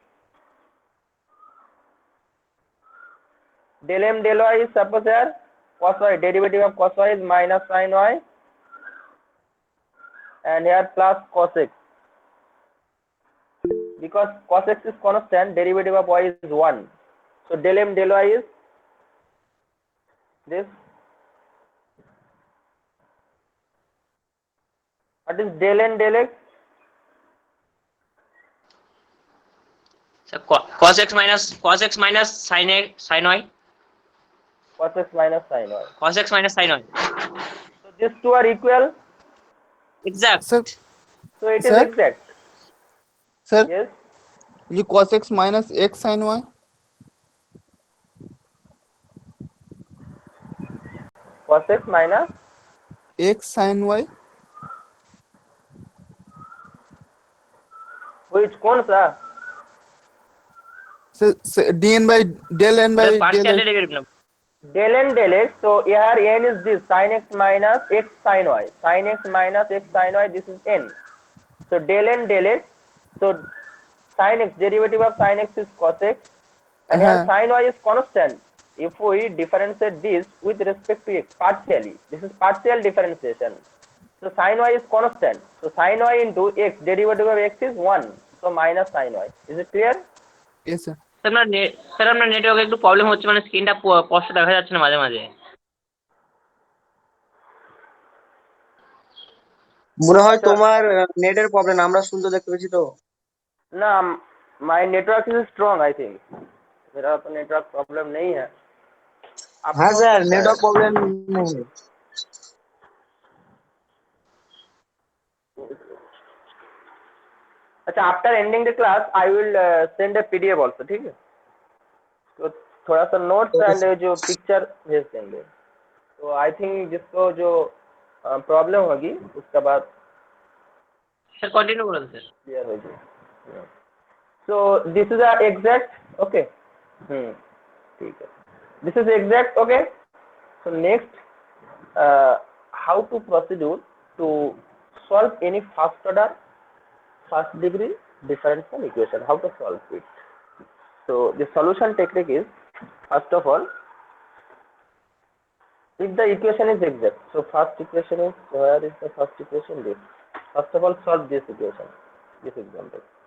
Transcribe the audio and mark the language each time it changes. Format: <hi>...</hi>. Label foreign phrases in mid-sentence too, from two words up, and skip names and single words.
<en>Del m del y is, suppose here cos y, derivative of cos y is minus sin y, and here plus cos x. because cos x is constant, derivative of y is 1. So del m del y is this. What is del n del x? So cos x minus sin y. Cos x minus sin y. Cos x minus sin y. So these two are equal. Exact. Sir, So it is Sir? exact. sir, Yes. you cos x minus x sin y. Cos x minus X sin y.</en> <hi>which कौन सा?</hi> <en>So dn by del n by del Partial x. derivative now. Del n del x. So here n is this sin x minus x sin y. Sin x minus x sin y. This is n. So del n del x. So sin x, derivative of sin x is cos x, and here sin y is constant. If we differentiate this with respect to x partially, this is partial differentiation. So sin y is constant. So sin y into x, derivative of x is 1. So minus sin y. Is it clear? Yes, sir.</en> <bn>স্যার আপনার নেটওয়ার্কে একটু প্রবলেম হচ্ছে, মানে স্ক্রিনটা স্পষ্ট দেখা যাচ্ছে না মাঝে মাঝে। মনে হয় তোমার নেটের প্রবলেম, আমরা শুনতে দেখতে পেয়েছি তো।</bn> <en>ना my network is strong I think.</en> <hi>मेरा तो</hi> <en>network problem</en> <hi>नहीं है। हाँ आपको हो सर, सकता है।</hi> <en>network problem</en> <hi>नहीं है।</hi> <en>अच्छा, after ending the class I will send a PDF also,</en> <hi>ठीक है? तो थोड़ा सा</hi> <en>notes and</en> <hi>जो पिक्चर भेज देंगे। तो</hi> <en>I think</en> <hi>जिसको जो प्रॉब्लम होगी उसके बाद</hi> <bn>স্যার কন্টিনিউ করুন স্যার।</bn> <hi>क्लियर हो जाए।</hi> <en>so this is a exact ok.</en> <hi>ठीक है,</hi> <en>this is exact ok. so next how to procedure to solve any first order first degree differential equation, how to solve it. So the solution technique is, first of all, if the equation is exact, so first equation is, where is the first equation? This. First of all, solve this equation, this example.</en>